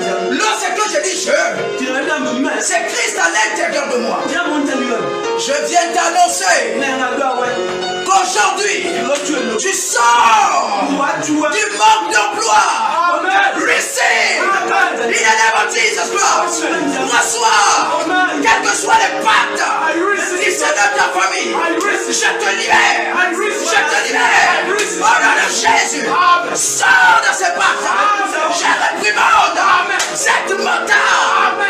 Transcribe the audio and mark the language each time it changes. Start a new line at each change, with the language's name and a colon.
French: Lorsque je dis je, c'est Christ à l'intérieur de moi. Je viens t'annoncer qu'aujourd'hui, tu sors du manque d'emploi.
English: Receive in the name of Jesus Christ.
French: Reçois, quels que soient les pactes qui sont dans ta famille, je te libère. Je te libère. Au nom de Jésus, sors de ces pactes. Je réprimande cette mental.